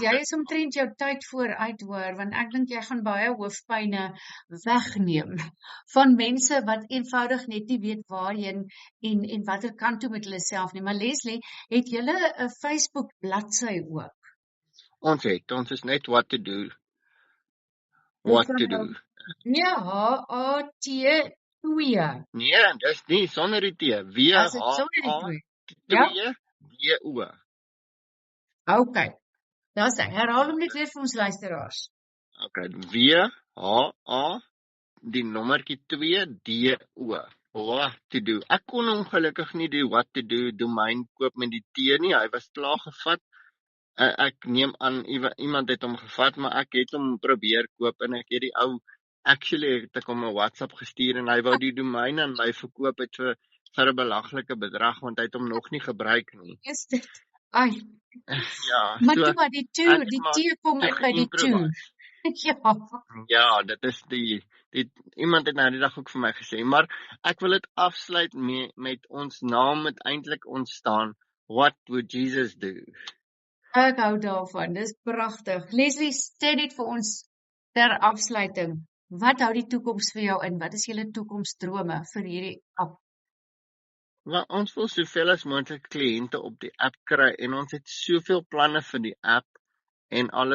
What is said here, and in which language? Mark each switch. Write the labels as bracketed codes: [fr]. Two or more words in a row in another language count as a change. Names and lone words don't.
[af] Jy is omtrent jou tyd vooruit hoor, want ek dink jy gaan baie hoofpyne wegneem van mense wat eenvoudig net nie weet waarheen en watter kant toe met hulle self nie. Maar Leslie, het julle 'n Facebook bladsy ook? Ons is net what to do. What to do. Ja, WHAT2. Nee, dis nie sonder die T. WHAT2. DO. Okay. Daar's hy. Herhaal hom net weer vir ons luisteraars. Okay, WHA die nommertjie 2 DO. What to do. Ek kon ongelukkig nie die what to do domein koop met die T nie. Hy was klaar gevat. Ek neem aan iemand het hom gevat, maar ek het hom probeer koop en ek het die ou actually het ek hom 'n WhatsApp gestuur en hy wou die domein aan my verkoop het vir 'n belaglike bedrag want hy het hom nog nie gebruik nie. Is dit? Ai. Ja, maar toe maar die T kom in by die 2. Ja, dit is die iemand het nou die dag ook vir my gesê, maar ek wil dit afsluit met ons naam met eintlik ontstaan. [en] What would Jesus do? [af] Ek hou daarvan, dis pragtig. Leslie, sê net vir ons ter afsluiting, wat hou die toekoms vir jou in? Wat is julle toekomsdrome vir hierdie app? Wel, ons wil soveel as moontlik kliënte op die app kry en ons het soveel planne vir die app en alles.